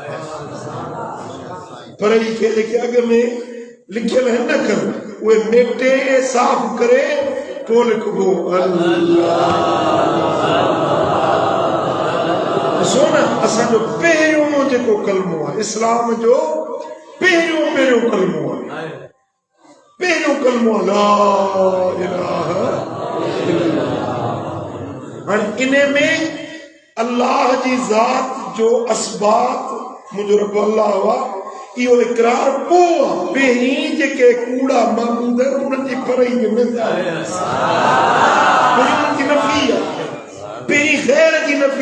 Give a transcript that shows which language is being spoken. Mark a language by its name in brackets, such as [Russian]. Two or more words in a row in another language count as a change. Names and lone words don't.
[Sindhi] फरई खे जेके अॻ में लिखियल आहिनि न अखर उहे मेटे साफ़ करे पोइ लिखबो ॾिसो न असांजो पहिरियों जेको कलमो आहे इस्लाम जो पहिरियों कलमो आहे, पहिरियों कलमो आहे [Arabic] لا إله إلا الله. [Sindhi] हाणे इन में अल्लाह जी ज़ात जो असबात मुंहिंजो रब अल्लाह हुआ इहो इक़रार पोइ आहे। पहिरीं जेके कूड़ा माबूद आहिनि उन्हनि जी फरई में उनजी नफ़ी आहे, पहिरीं ख़ैर जी नफ़ी।